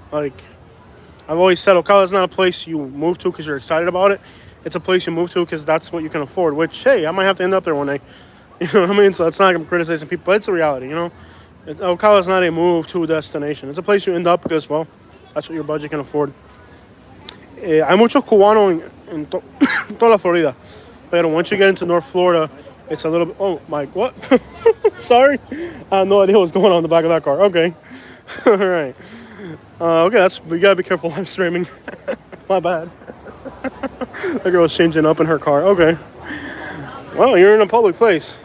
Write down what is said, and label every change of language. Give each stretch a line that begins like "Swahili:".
English: Like, I've always said, Ocala is not a place you move to because you're excited about it. It's a place you move to because that's what you can afford, which, hey, I might have to end up there one day. You know what I mean? So it's not like I'm criticizing people, but it's a reality, Ocala is not a move to a destination. It's a place you end up because, well, that's what your budget can afford.
Spanish: Hay muchos cubanos en toda la Florida.
English: But once you get into North Florida, it's a little bit... Oh, Mike, what? Sorry? I have no idea what's going on in the back of that car. Okay. All right. Okay, we gotta be careful live streaming. My bad. That girl was changing up in her car. Okay. Well, you're in a public place.